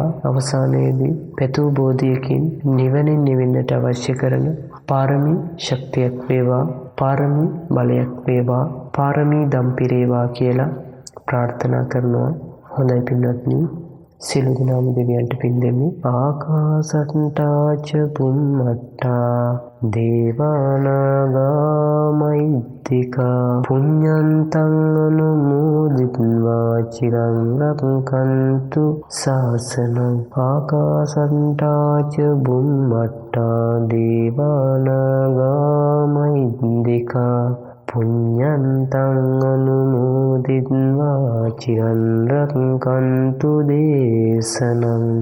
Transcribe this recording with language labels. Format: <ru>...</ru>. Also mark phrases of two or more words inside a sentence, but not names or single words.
<si>අවසානයේදී පෙතු බෝධියකින් නිවනින් නිවෙන්නට අවශ්‍ය කරන පාරමී ශක්තියක් වේවා, පාරමී බලයක් වේවා, පාරමී දම් පිරේවා කියලා ප්‍රාර්ථනා කරනවා. හොඳයි පින්වත්නි, සියලු දෙනාම දෙවියන්ට පින් දෙමු.</si> <pi>ආකාසට්ටා ච බුම්මට්ටා දේවානාගා මහිද්దికා පුඤ්ඤන්තං අනුමෝදිත්වා චිරං රක්ඛන්තු ශාසනං. ආකාසට්ටා ච බුම්මට්ටා දේවානාගා මහිද්దికා පුඤ්ඤන්තං අනුමෝදිත්වා චිරං රක්ඛන්තු දේශනං.</pi>